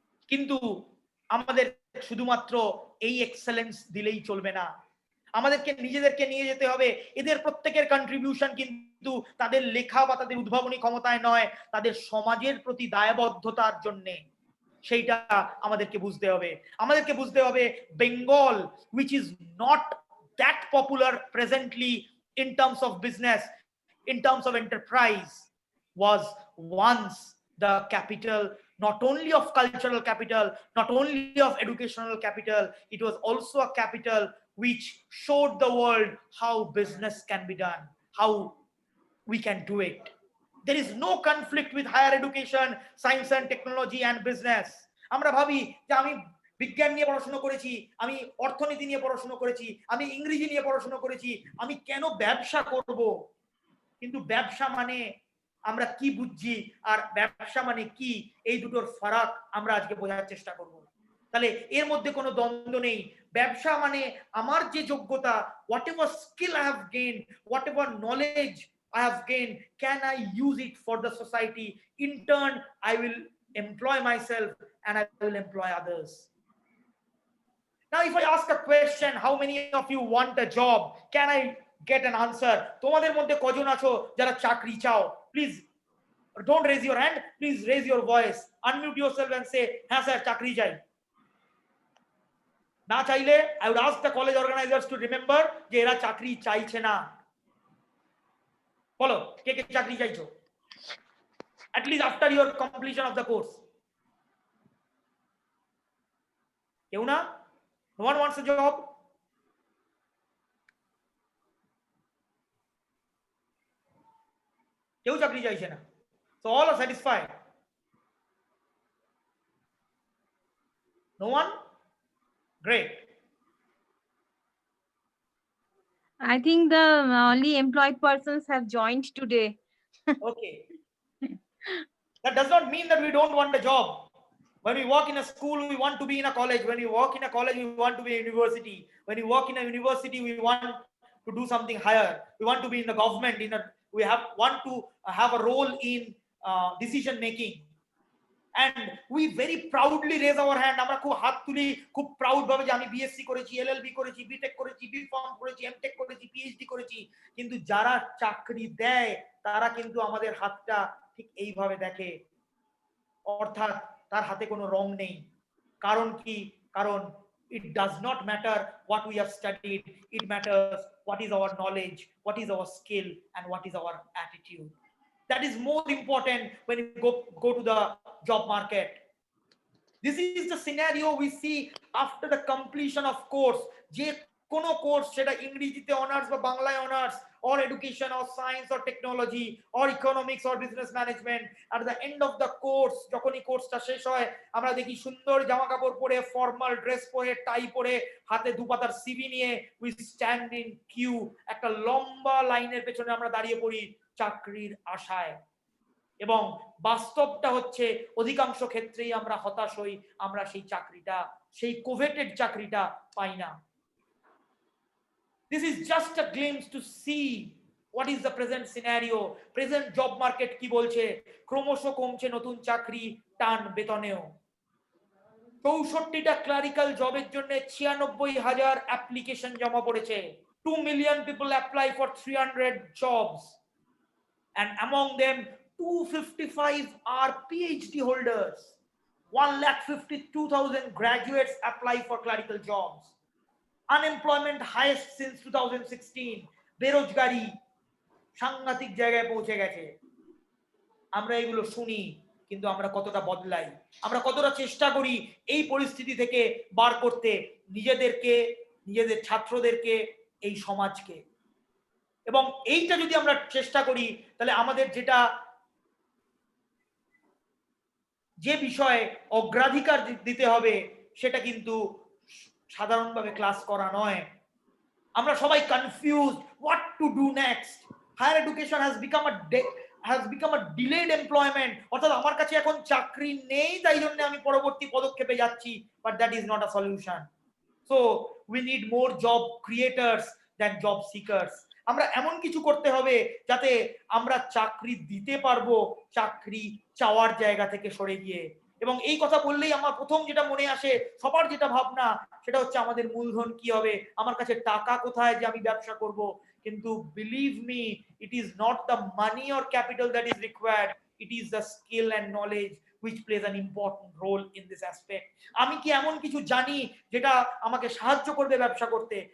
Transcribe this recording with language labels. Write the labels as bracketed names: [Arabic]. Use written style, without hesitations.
[Bangla] কিন্তু আমাদের শুধুমাত্র এই এক্সেলেন্স দিলেই চলবে না, আমাদেরকে নিজেদেরকে নিয়ে যেতে হবে। এদের প্রত্যেকের কন্ট্রিবিউশন কিন্তু তাদের লেখা বা তাদের উদ্ভাবনী ক্ষমতায় নয়, তাদের সমাজের প্রতি দায়বদ্ধতার জন্য। সেইটা আমাদেরকে বুঝতে হবে। আমাদেরকে বুঝতে হবে [English] Bengal, which is not that popular presently in terms of business, in terms of enterprise, was once the capital not only of cultural capital, not only of educational capital, it was also a capital which showed the world how business can be done, how we can do it. There is no conflict with higher education, science and technology and business. [Bangla] আমরা ভাবি যে আমি বিজ্ঞান নিয়ে পড়াশোনা করেছি, আমি অর্থনীতি নিয়ে পড়াশোনা করেছি, আমি ইংরেজি নিয়ে পড়াশোনা করেছি, আমি কেন ব্যবসা করব? কিন্তু ব্যবসা মানে আমরা কি বুঝছি আর ব্যবসা মানে কি, এই দুটোর ফারাক আমরা আজকে বোঝার চেষ্টা করব। তাহলে এর মধ্যে কোনো দ্বন্দ্ব নেই। ব্যবসা মানে আমার যে যোগ্যতা, [English] Whatever skill I have gain, whatever knowledge I have gained, can I use it for the society? In turn, I will employ myself and I will employ others. Now, if I ask a question, how many of you want a job? Can I get an answer? [Bangla] তোমাদের মধ্যে কজন আছো যারা চাকরি চাও? [English] Please don't raise your hand. Please raise your voice. Unmute yourself and say, [Bangla] হ্যাঁ sir চাকরি চাই। না চাইলে [English] I would ask the college organizers to remember [Bangla] যে এরা চাকরি চাইছে না। বলো কে কে চাকরি চাইছো? [English] At least after your completion of the course. [Bangla] কেউ না? [English] No one wants a job? [Bangla] কেউ চাকরি চাইছে না। [English] So all are satisfied. No one? Great. I think the only employed persons have joined today. Okay. That does not mean that we don't want a job. When we work in a school, we want to be in a college. When we work in a college, we want to be in a university. When we work in a university, we want to do something higher. We want to be in the government. Want to have a role in decision making. And we very proudly raise our hand. [Bangla] আমরা খুব হাত তুলি, খুব proud ভাবে যে আমি BSc করেছি, LLB করেছি, বিটেক করেছি, বিফার্ম করেছি, এমটেক করেছি, পিএইচডি করেছি। কিন্তু যারা চাকরি দেয় তারা কিন্তু আমাদের হাতটা ঠিক এইভাবে দেখে, অর্থাৎ তার হাতে কোনো রং নেই। কারণ কি? কারণ [English] it does not matter what we have studied, it matters what is our knowledge, what is our skill, and what is our attitude. That is more important when you go to the job market. This is the scenario we see after the completion of course. [Bangla] যে কোনো course, সেটা ইংরেজিতে honours বা বাংলায় honours, [English] or education or science or technology or economics or business management, at the end of the course, [Bangla] যখনই কোর্সটা শেষ হয়, আমরা দেখি সুন্দর জামা কাপড় পরে, ফর্মাল ড্রেস পরে, টাই পরে, হাতে দুপাতার সিভি নিয়ে [English] we stand in queue, [Bangla] একটা লম্বা লাইনের পেছনে আমরা দাঁড়িয়ে পড়ি চাকরির আশায়। এবং বাস্তবটা হচ্ছে অধিকাংশ ক্ষেত্রেই আমরা হতাশ হই, আমরা সেই চাকরিটা, সেই কোভেটেড চাকরিটা পাই না। [English] This is just a glimpse to see what is the present scenario. Present job market [Bangla] কি বলছে? ক্রমশ কমছে নতুন চাকরি, টান বেতনেও। 64টা ক্লারিক্যাল জবের জন্য 96,000 অ্যাপ্লিকেশন জমা পড়েছে। [English] 2 million people apply for 300 jobs, and among them 255 are PhD holders. 152,000 graduates apply for clerical jobs. Unemployment highest since 2016. [Bangla] বেরোজগারি সাংঘাতিক জায়গায় পৌঁছে গেছে। আমরা এগুলো শুনি, কিন্তু আমরা কতটা বদলাই, আমরা কতটা চেষ্টা করি এই পরিস্থিতি থেকে বার করতে নিজেদেরকে, নিজেদের ছাত্রদেরকে, এই সমাজকে। এবং এইটা যদি আমরা চেষ্টা করি, তাহলে আমাদের যে বিষয়ে অগ্রাধিকার দিতে হবে সেটা কিন্তু সাধারণভাবে ক্লাস করা নয়। আমরা সবাই [English] Confused what to do next. Higher education has become a delayed employment, [Bangla] অর্থাৎ আমার কাছে এখন চাকরি নেই, তাই জন্য আমি পরবর্তী পদক্ষেপে যাচ্ছি, [English] but that is not a solution. So we need more job creators than job seekers. [Bangla] আমরা এমন কিছু করতে হবে যাতে আমরা চাকরি দিতে পারবো চাকরি চাওয়ার জায়গা থেকে সরে গিয়ে। এবং এই কথা বললেই আমার প্রথম যেটা মনে আসে, সবার যেটা ভাবনা, সেটা হচ্ছে আমাদের মূলধন কি হবে, আমার কাছে টাকা কোথায় যে আমি ব্যবসা করব। কিন্তু [English] Believe me, it is not the money or capital that is required, it is the skill and knowledge which plays an important role in this aspect. [Bangla] আমি কি এমন কিছু জানি যেটা আমাকে সাহায্য করবে ব্যবসা করতে?